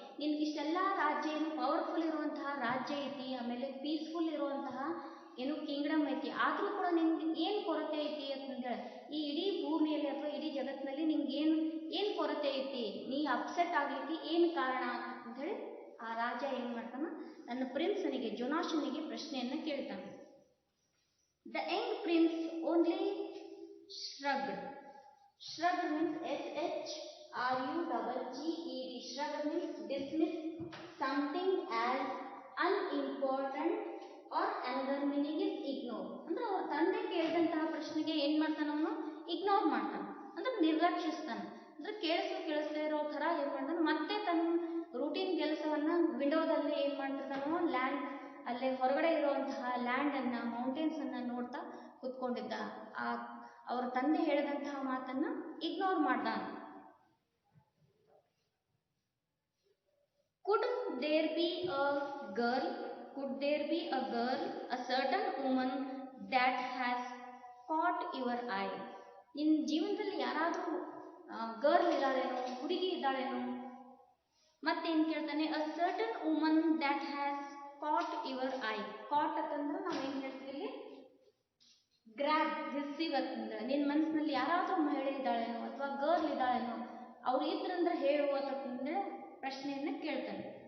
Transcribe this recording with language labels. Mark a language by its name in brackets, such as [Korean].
[Kannada] ನಿನ್ಗೆ ಇಷ್ಟೆಲ್ಲ ರಾಜ್ಯ ಏನು ಪವರ್ಫುಲ್ ಇರುವಂತಹ ರಾಜ್ಯ ಐತಿ, ಆಮೇಲೆ ಪೀಸ್ಫುಲ್ ಇರುವಂತಹ ಏನು ಕಿಂಗ್ಡಮ್ ಐತಿ, ಆದ್ರೂ ಕೂಡ ನಿಮ್ಗೆ ಏನ್ ಕೊರತೆ ಐತಿ ಅಂತಂದೇಳಿ, ಈ ಇಡೀ ಭೂಮಿಯಲ್ಲಿ ಅಥವಾ ಇಡೀ ಜಗತ್ತಿನಲ್ಲಿ ನಿಮ್ಗೆ ಏನ್ ಕೊರತೆ ಐತಿ, ನೀ ಅಪ್ಸೆಟ್ ಆಗ್ಲಿಕ್ಕೆ ಏನ್ ಕಾರಣ ಅಂತ ಹೇಳಿ ಆ ರಾಜ ಏನ್ ಮಾಡ್ತಾನ ತನ್ನ ಪ್ರಿನ್ಸನಿಗೆ ಜೋನಾಶನಿಗೆ ಪ್ರಶ್ನೆಯನ್ನ ಕೇಳ್ತಾನೆ. [English] The young prince only shrugged. Shrugged means SHRUGGED. Shrugged means dismiss something as unimportant or another meaning is ignore. [Kannada] ಅಂದ್ರೆ ಅವ್ರ ತಂದೆ ಕೇಳಿದಂತಹ ಪ್ರಶ್ನೆಗೆ ಏನ್ ಮಾಡ್ತಾನ ಅವನು ಇಗ್ನೋರ್ ಮಾಡ್ತಾನ, ಅಂದ್ರೆ ನಿರ್ಲಕ್ಷಿಸ್ತಾನ. ಅಂದ್ರೆ ಕೇಳಿಸ್ದೇ ಇರೋ ತರ ಏನ್ ಮಾಡ್ತಾನ, ಮತ್ತೆ ತನ್ನ ರೂಟೀನ್ ಕೆಲಸವನ್ನ ವಿಂಡೋದಲ್ಲಿ ಏನ್ ಮಾಡ್ತಿರ್ತಾನೋ ಲ್ಯಾಂಡ್ ಅಲ್ಲೇ ಹೊರಗಡೆ ಇರುವಂತಹ ಲ್ಯಾಂಡ್ ಅನ್ನ ಮೌಂಟೇನ್ಸ್ ಅನ್ನ ನೋಡ್ತಾ ಕುತ್ಕೊಂಡಿದ್ದ. ಅವ್ರ ತಂದೆ ಹೇಳಿದಂತಹ ಮಾತನ್ನ ಇಗ್ನೋರ್ ಮಾಡ್ದ. [English] Could there be a girl? Could there be a girl, a certain woman that has caught your eye? [Kannada] ನಿನ್ನ ಜೀವನದಲ್ಲಿ ಯಾರಾದರೂ ಗರ್ಲ್ ಇದ್ದಾಳೇನೋ, ಹುಡುಗಿ ಇದ್ದಾಳೇನೋ. ಮತ್ತೇನು ಕೇಳ್ತಾನೆ, [English] A certain woman that has caught your eye. [Kannada] ಕಾಟ್ ಅಂತಂದ್ರೆ ನಾವೇನು ಹೇಳ್ತೀವಿ, ಗ್ರ್ಯಾಬ್, ರಿಸೀವ್ ಅಂತಂದ್ರೆ ನಿನ್ನ ಮನಸ್ಸಿನಲ್ಲಿ ಯಾರಾದರೂ ಮಹಿಳೆ ಇದ್ದಾಳೇನೋ ಅಥವಾ ಗರ್ಲ್ ಇದ್ದಾಳೇನೋ, ಅವ್ರು ಇದ್ರಂದ್ರೆ ಹೇಳುವ ಅಂತಂದ್ರೆ ಪ್ರಶ್ನೆಯನ್ನ ಕೇಳ್ತಾನೆ.